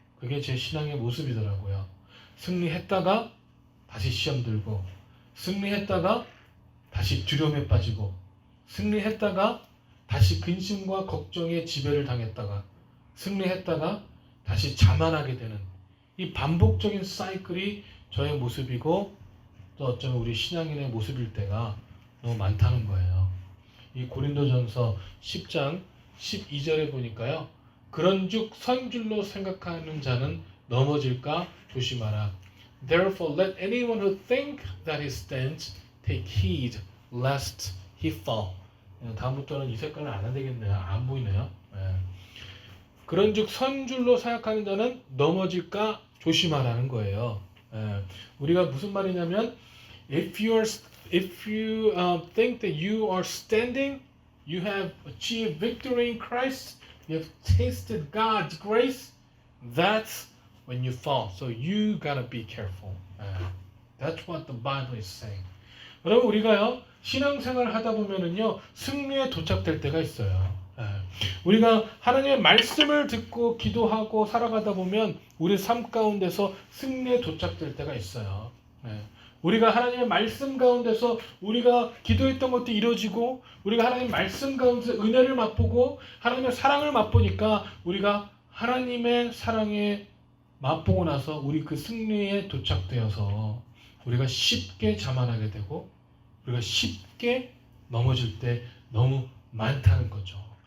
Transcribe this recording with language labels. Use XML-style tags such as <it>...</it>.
<ko>그게 제 신앙의 모습이더라고요. 승리했다가 다시 시험 들고 승리했다가 다시 두려움에 빠지고 승리했다가 다시 근심과 걱정에 지배를 당했다가 승리했다가 다시 자만하게 되는 이 반복적인 사이클이 저의 모습이고 또 어쩌면 우리 신앙인의 모습일 때가 너무 많다는 거예요. 이 고린도전서 10장 12절에 보니까요. 그런즉 선줄로 생각하는 자는 넘어질까 조심하라.</ko> <en>Therefore let anyone who think that he stands take heed lest he fall.</en> <ko>다음부터는 이 색깔을 안 해야 되겠네요. 안 보이네요. 그런즉 선줄로 생각하는 자는 넘어질까 조심하라는 거예요. 우리가 무슨 말이냐면</ko> <en>if you think that you are standing, you have achieved victory in Christ, you have tasted God's grace, that's when you fall. So you gotta be careful. That's what the Bible is saying.</en> <ko>여러분 우리가요 신앙생활을 하다 보면은요 승리에 도착될 때가 있어요. 우리가 하나님의 말씀을 듣고 기도하고 살아가다 보면 우리 삶 가운데서 승리에 도착될 때가 있어요. 우리가 하나님의 말씀 가운데서 우리가 기도했던 것도 이루어지고 우리가 하나님의 말씀 가운데서 은혜를 맛보고 하나님의 사랑을 맛보니까 우리가 하나님의 사랑에 맛보고 나서 우리 그 승리에 도착되어서 우리가 쉽게 자만하게 되고 우리가 쉽게 넘어질 때 너무 많다는 거죠.</ko>